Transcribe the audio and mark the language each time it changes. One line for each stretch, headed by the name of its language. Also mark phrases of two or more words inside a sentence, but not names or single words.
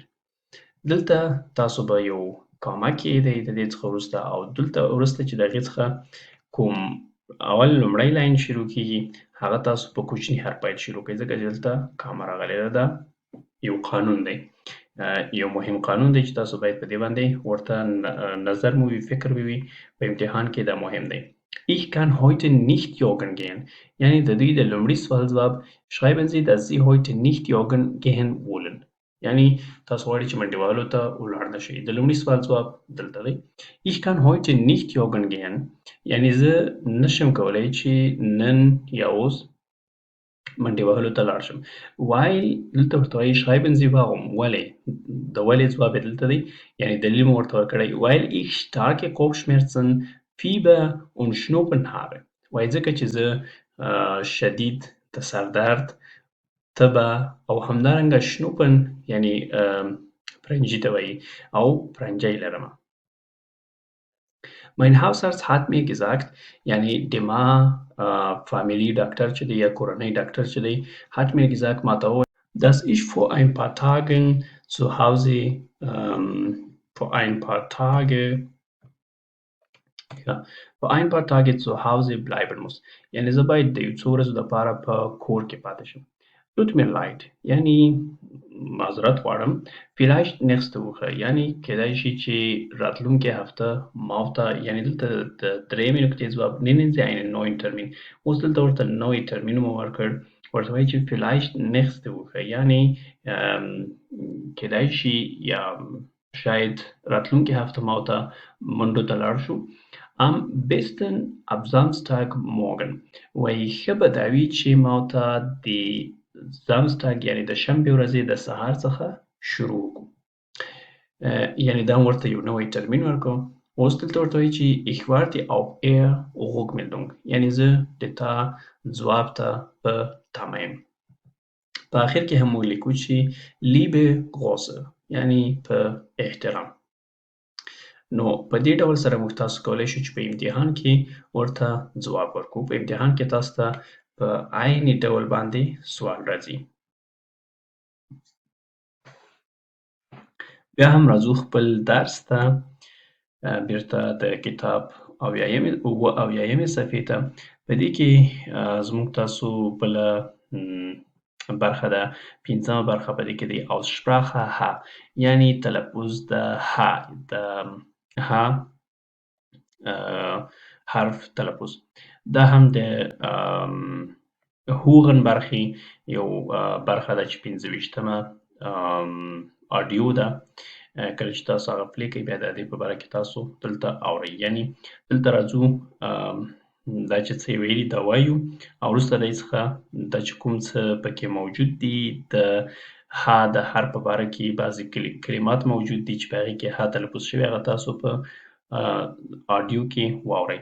Pashto: دلته تاسو به یو کامه کېږدئ د دې څخه وروسته، او دلته وروسته چې د هغې څخه کوم اول لومړی لاین شروع کېږي هغه تاسو په کوچني حرف باید شروع کړئ، ځکه چې دلته کامه راغلې ده. دا یو قانون دی، یو مهم قانون دی چې تاسو باید په دې باندې ورته نظر مو وي، فکر مو وي. په امتحان کې دا مهم دی.
German: Ich kann heute nicht joggen gehen،
Pashto: یعنی د دوی د لومړي سوال ځواب
German: schreiben Sie dass Sie heute nicht joggen gehen wollen،
Pashto: یعنی تاسو غواړئ چې منډې وهلو ته ولاړ نه شئ. د لومړي سوال ځواب دلته دی.
German: Ich kann heute nicht joggen gehen،
Pashto: یعنی زه نشم کولی چې نن یا اوس منډې وهلو ته لاړ شم. weil دلته ورته وایي
German: schreiben Sie warum،
Pashto: ولې. د ولې ځواب یې دلته دی، یعنی دلیل مو ورته ورکړی.
German: weil ich starke Kopfschmerzen، Fieber und Schnupfen habe،
Pashto: وایي ځکه چې زه شدید د سر درد، تبه او همدارنګه شنوپن یعنی پرنجي ته وایي او پرنجی لرم.
German: Mein Hausarzt hat mir gesagt،
Pashto: یعنی د ما فامیلی ډاکټر چې دی یا کورنۍ ډاکټر چې دی
German: hat mir gesagt
Pashto: ما ته وویل
German: dass ich vor ein paar Tagen zu Hause vor ein paar Tage zu Hause bleiben muss،
Pashto: یعنی زه باید د یو څو ورځو لپاره په کور کې پاتې شم.
German: tut mir leid،
Pashto: یعنی معذرت غواړم.
German: vielleicht nächste Woche،
Pashto: یعنی کېدای شي چې راتلونکې هفته ما ورته، یعنی دلته د درېیمې نقطې ځواب
German: nennen Sie einen neuen Termin.
Pashto: اوس دلته ورته نوی ترمین مو ورکړ، ورته وایي چې
German: vielleicht nächste Woche،
Pashto: یعنی کېدای شي یا شاید راتلونکې هفته ما ورته منډو ته لاړ شو.
German: am besten ab Samstag morgen،
Pashto: وایي ښه به دا وي چې ما ورته د Samstag یعنی د شنبې ورځې د سهار څخه شروع وکړو، یعنی دا ورته یو نوی ترمین ورکړو. اوس دلته ورته وایي چې
German: ich warte auf Ihre Rückmeldung،
Pashto: یعنی زه د تا ځواب ته په تمه یم. په آخر کې هم موږ لیکو چې
German: liebe große،
Pashto: یعنی په احترام. نو په دې ډول سره موږ تاسو کولی شو چې په امتحان کې ورته ځواب ورکړو. په امتحان کې تاسو ته په عیني ډول باندې سوال راځي. بیا هم راځو خپل درس ته، بیرته د کتاب 78مې صفحې ته. په دې کې زموږ تاسو بله برخه ده، پنځمه برخه په دې کې دی Aussprache H، یعنی تلفظ د ه، د ه حرف تلفظ. دا هم د هوغن برخې یو برخه ده چې 25مه آډیو ده. کله چې تاسو هغه پلی کوئ بیا د دې په باره کې تاسو دلته اورئ. یعنی دلته راځو دا چې څه یې ویلي دا وایو، او وروسته د دې څخه دا چې کوم څه پکې موجود دي د ه د حرف په باره کې بعضې کلمات موجود دي چې په هغې کې ه تلفظ شوي، هغه تاسو په آډیو کې واورئ.